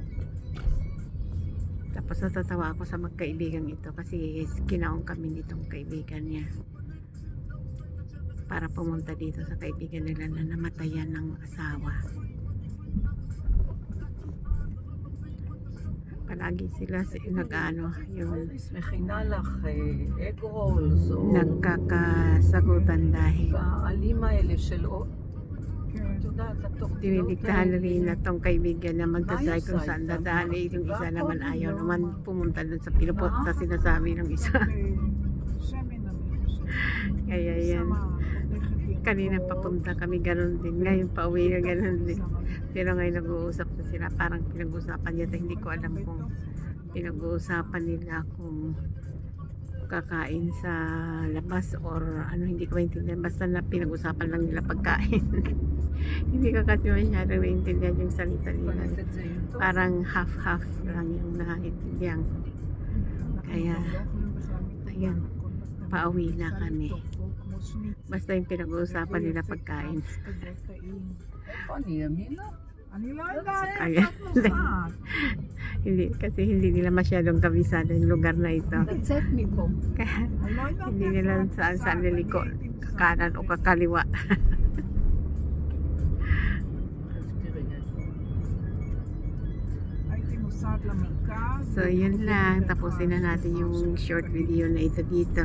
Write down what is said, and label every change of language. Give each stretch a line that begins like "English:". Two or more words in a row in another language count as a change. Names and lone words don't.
Filipino: Tapos natatawa ako sa magkaibigan ito kasi kinaon kami nitong kaibigan niya para pumunta dito sa kaibigan nila na namatayan ng asawa. Palagi sila nag-ano yung
Hebrew: מכינה לך
English: egg rolls
Hebrew: או
Filipino: nagkakasagutan dahil
Hebrew: בעלים האלה של את יודעת, התוכניות
Filipino: dinidiktahan na rin na tong kaibigan na magdadrive kung Ayos, saan ay, dadaan. Eh, yung isa naman ayaw
Hebrew: לא.
Filipino: naman pumunta dun sa pinupot sa sinasabi ng isa.
Hebrew: שמן אני חושבת.
Filipino: Kaya yan.
Hebrew: שמה הולכת ירקות.
Filipino: Kanina papunta kami ganun din. Ngayon pauwi na ganun din.
Hebrew: שמה
Filipino: Pero ngayon nag-uusap na sila. Parang pinag-uusapan yata. Hindi ko alam kung pinag-uusapan nila kung kakain sa labas or ano, hindi ko maintindihan. Basta na pinag-usapan lang nila pagkain. Hindi ko kasi masyadong maintindihan yung salita nila. Parang half-half lang yung nakaintindihan. Kaya, ayan, pauwi na kami. Basta yung pinag-uusapan nila pagkain.
Hebrew: איפה אני, ימינה?
Filipino: Ayan. hindi nila masyadong kabisado yung lugar na ito.
English: That's it, me po.
Filipino: Kaya hindi nila saan liliko, kanan o kakaliwa. So yun lang, tapusin na natin yung short video na ito dito.